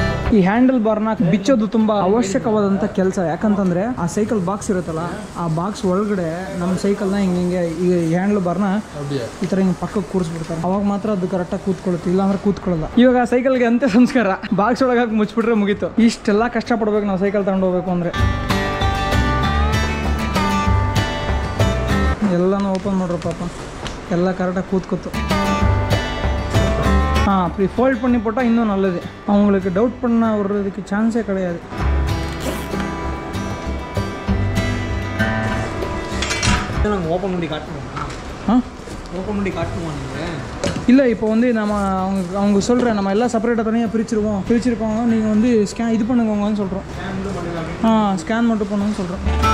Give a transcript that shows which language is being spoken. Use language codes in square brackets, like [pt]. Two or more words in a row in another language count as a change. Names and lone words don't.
[kn] ಈ [en] handle barna [kn] ಬಿಚ್ಚೋದು ತುಂಬಾ ಅವಶ್ಯಕವಾದಂಥ ಕೆಲಸ. ಯಾಕಂತಂದ್ರೆ ಆ [en] cycle box [kn] ಇರುತ್ತಲ್ಲ, ಆ ಬಾಕ್ಸ್ ಒಳಗಡೆ ನಮ್ಮ ಸೈಕಲ್ನ ಹಿಂಗೆ ಈ [en] handle barna [kn] ಈ ಥರ ಹಿಂಗೆ ಪಕ್ಕಕ್ಕೆ ಕೂರಿಸ್ಬಿಡ್ತಾರೆ. ಅವಾಗ ಮಾತ್ರ ಅದು ಕರೆಕ್ಟಾಗಿ ಕೂತ್ಕೊಳ್ಳುತ್ತೆ, ಇಲ್ಲಾಂದ್ರೆ ಕೂತ್ಕೊಳ್ಳಲ್ಲ. ಇವಾಗ ಸೈಕಲ್ಗೆ ಅಂತೆ ಸಂಸ್ಕಾರ, ಬಾಕ್ಸ್ ಒಳಗೆ ಹಾಕಿ ಮುಚ್ಚಿಬಿಟ್ರೆ ಮುಗೀತು. ಇಷ್ಟೆಲ್ಲ ಕಷ್ಟಪಡ್ಬೇಕು ನಾವು ಸೈಕಲ್ ತಗೊಂಡು ಹೋಗ್ಬೇಕು ಅಂದರೆ. ಎಲ್ಲನೂ ಓಪನ್ ಮಾಡ್ರು ಪಾಪ, ಎಲ್ಲ ಕರೆಕ್ಟಾಗಿ ಕೂತ್ಕೊತು. [ta] ஃபோல்ட் பண்ணி போட்டால் இன்னும் நல்லது. அவங்களுக்கு டவுட் பண்ண விடுறதுக்கு சான்ஸே கிடையாது. ஓப்பன் பண்ணி காட்டணும். ஓப்பன் பண்ணி காட்டணுமா நீங்கள்? இல்லை, இப்போ வந்து நம்ம அவங்க சொல்கிறேன், நம்ம எல்லாம் செப்பரேட்டாக தனியாக பிரிச்சிருக்கோங்க. நீங்கள் வந்து இது பண்ணுங்கன்னு சொல்கிறோம். ஸ்கேன் மட்டும் பண்ணுங்கன்னு சொல்கிறோம்.